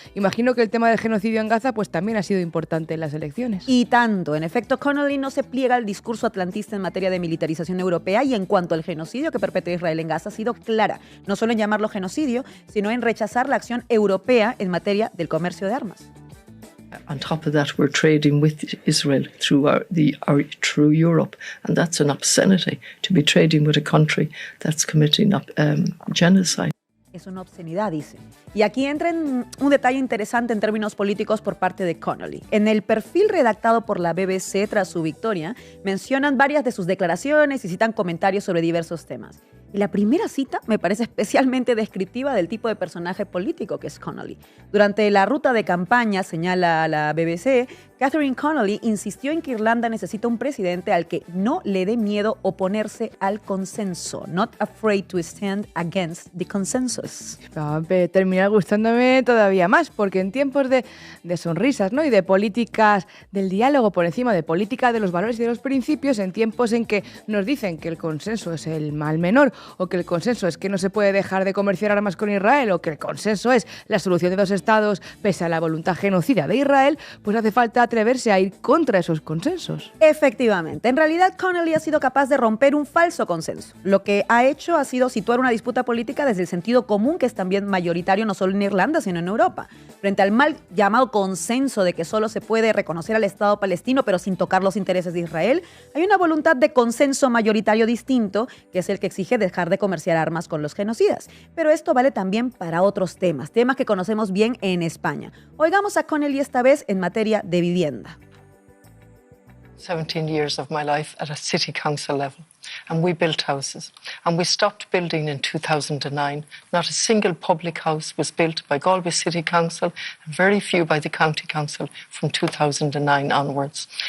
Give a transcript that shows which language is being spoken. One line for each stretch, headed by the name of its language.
Spanish: Imagino que el tema del genocidio en Gaza pues también ha sido importante en las elecciones. Y tanto. En efecto, Connolly no se pliega al discurso atlantista en materia de militarización europea, y en cuanto al genocidio que perpetró Israel en Gaza ha sido clara, no solo en llamarlo genocidio, sino en rechazar la acción europea en materia del comercio de armas.
English: On top of that, we're trading with Israel through Europe, and that's an obscenity to be trading with a country that's committing genocide.
Spanish: Es una obscenidad, dice. Y aquí entra un detalle interesante en términos políticos por parte de Connolly. En el perfil redactado por la BBC tras su victoria, mencionan varias de sus declaraciones y citan comentarios sobre diversos temas. Y la primera cita me parece especialmente descriptiva del tipo de personaje político que es Connolly. Durante la ruta de campaña, señala la BBC, Catherine Connolly insistió en que Irlanda necesita un presidente al que no le dé miedo oponerse al consenso.
English: Not afraid to stand against the consensus.
Spanish: Va a terminar gustándome todavía más, porque en tiempos de sonrisas, ¿no? Y de políticas del diálogo por encima de política de los valores y de los principios, en tiempos en que nos dicen que el consenso es el mal menor, o que el consenso es que no se puede dejar de comerciar armas con Israel, o que el consenso es la solución de dos estados pese a la voluntad genocida de Israel, pues hace falta atreverse a ir contra esos consensos. Efectivamente. En realidad, Connolly ha sido capaz de romper un falso consenso. Lo que ha hecho ha sido situar una disputa política desde el sentido común, que es también mayoritario no solo en Irlanda, sino en Europa. Frente al mal llamado consenso de que solo se puede reconocer al Estado palestino, pero sin tocar los intereses de Israel, hay una voluntad de consenso mayoritario distinto, que es el que exige dejar de comerciar armas con los genocidas. Pero esto vale también para otros temas que conocemos bien en España. Oigamos a Connolly esta vez en materia de vivienda.
English: 17 years of my life at a city council level, and we built houses, and we stopped building in 2009. Not a single public house was built by Galway City Council, and very few by the County Council from 2009 onwards.